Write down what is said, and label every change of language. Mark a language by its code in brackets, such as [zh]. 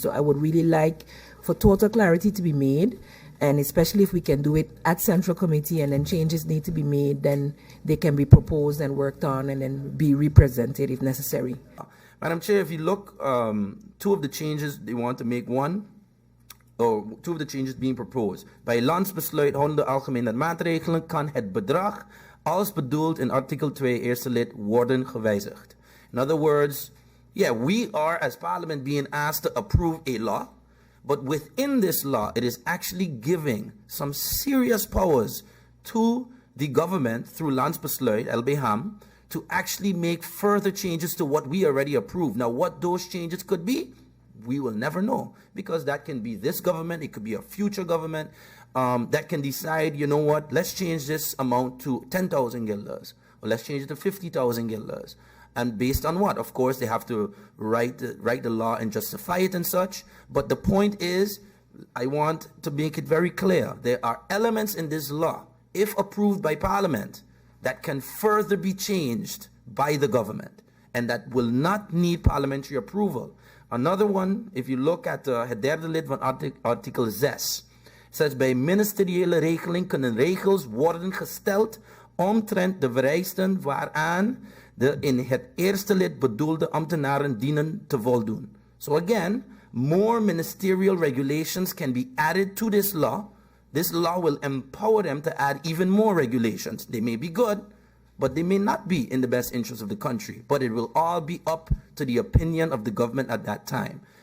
[en] So I would really like for total clarity to be made, and especially if we can do it at Central Committee and then changes need to be made, then they can be proposed and worked on and then be represented if necessary. Madam Chair, if you look, two of the changes they want to make, two of de changes being proposed. [nl] Bij landsbesluit houden de algemene maatregelen kan het bedrag als bedoeld in artikel 2 eerste lid worden gewijzigd. [en] In other words, yeah, we are as Parliament being asked to approve a law, but within this law, it is actually giving some serious powers to the government through landsbesluit, LBHAM, to actually make further changes to what we already approved. Now, what those changes could be, we will never know, because that can be this government, it could be a future government that can decide, you know what, let's change this amount to 10,000 guilders, or let's change it to 50,000 guilders. And based on what? Of course, they have to write the law and justify it and such. But the point is, I want to make it very clear, there are elements in this law, if approved by Parliament, that can further be changed by the government, and that will not need parliamentary approval. Another one, if you look at [nl] het derde lid van artikel 6, [en] says [nl] bij ministeriële regeling kunnen regels worden gesteld omtrent de vereisten waaraan de in het eerste lid bedoelde ambtenaren dienen te voldoen. [en] So again, more ministerial regulations can be added to this law. This law will empower them to add even more regulations. They may be good, but they may not be in the best interest of the country. But it will all be up to the opinion of the government at that time.